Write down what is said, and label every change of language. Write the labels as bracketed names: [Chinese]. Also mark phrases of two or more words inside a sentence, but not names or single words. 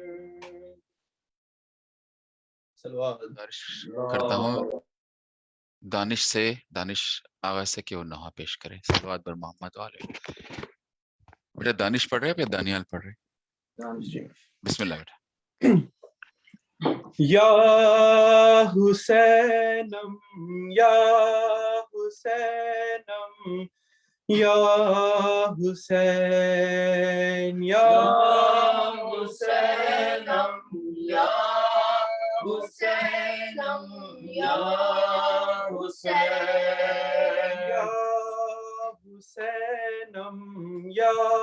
[Urdu] گزارش کرتا ہوں دانش سے دانش آغاز سے کہ وہ نوحہ پیش کرے [Arabic] صلوات بر محمد [Urdu] علیہ بیٹا دانش پڑھ رہے یا دانیال پڑھ رہے [Arabic] بسم اللہ [Urdu] بیٹا [Persian] یا حسینم یا حسینم یا حسین یا حسینم یا حسینم یا حسین یا حسینم یا